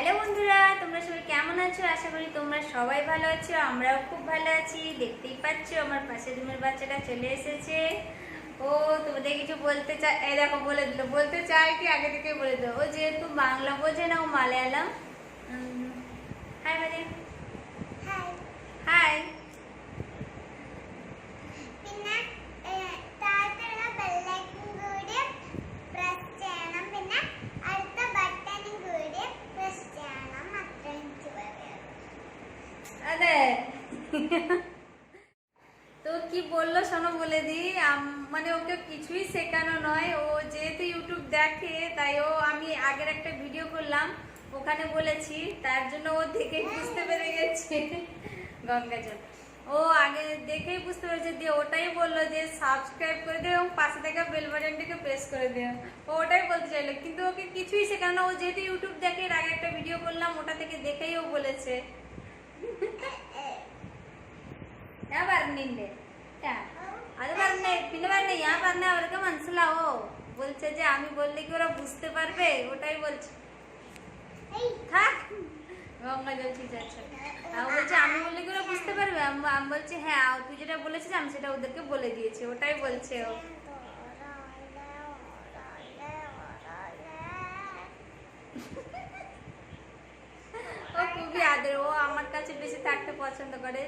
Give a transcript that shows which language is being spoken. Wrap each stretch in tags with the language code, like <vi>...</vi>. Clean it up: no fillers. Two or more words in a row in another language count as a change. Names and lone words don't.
<bn>বন্ধুরা, তোমরা সবাই কেমন আছো? আশা করি তোমরা সবাই ভালো আছো। আমরাও খুব ভালো আছি। দেখতেই পাচ্ছ আমার পাশের রুমের বাচ্চাটা চলে এসেছে। ও তোমাদের কিছু বলতে চায়, এই দেখো বলে দিল। বলতে চায় কি আগে থেকে বলে দিল। ও যেহেতু বাংলা বোঝে না, ও মালায়ালাম। হাই মানে ഹായ് হাই।</bn> <ml>പിന്നെ താഴത്തുള്ള</ml> <en>bell icon</en> <ml>കൂടി പ്രസ് ചെയ്യണം. പിന്നെ അടുത്ത ബട്ടണും കൂടി പ്രസ് ചെയ്യണം. അത്രേ എനിക്ക് പറയാനുള്ളൂ.</ml> <bn>আরে তো কি বললো শোনো বলে দি। মানে ওকে কিছুই শেখানো নয়। ও যেহেতু ইউটিউব দেখে তাই ও আমি আগের একটা ভিডিও করলাম ওখানে বলেছি, তার জন্য ও দেখেই বুঝতে পেরে গেছে। গঙ্গা জল ও আগে দেখেই বুঝতে পেরেছে, দিয়ে ওটাই বললো যে সাবস্ক্রাইব করে দিও এবং পাশে থাকা</bn> <en>bell button</en> <bn>প্রেস করে দিও। ও ওটাই বলতে চাইলো, কিন্তু ওকে কিছুই শেখানো না। ও যেহেতু ইউটিউব দেখে, এর আগে একটা ভিডিও করলাম ওটা থেকে দেখেই ও বলেছে।</bn> <ml>ഞാൻ പറഞ്ഞില്ലേ അത് പറഞ്ഞേ പിന്നെ പറഞ്ഞേ ഞാൻ പറഞ്ഞ അവർക്ക് മനസ്സിലാവോ</ml> <bn>বলছে যে আমি বললে কি ওরা বুঝতে পারবে, ওটাই বলছে। থাক গঙ্গা জল ঠিক আছে। বলছে আমি বললে কি ওরা বুঝতে পারবে। আমি বলছি হ্যাঁ তুই যেটা বলেছিস আমি সেটা ওদেরকে বলে দিয়েছি, ওটাই বলছে ও। ও খুবই আদর, ও আমার কাছে বেশি থাকতে পছন্দ করে।</bn>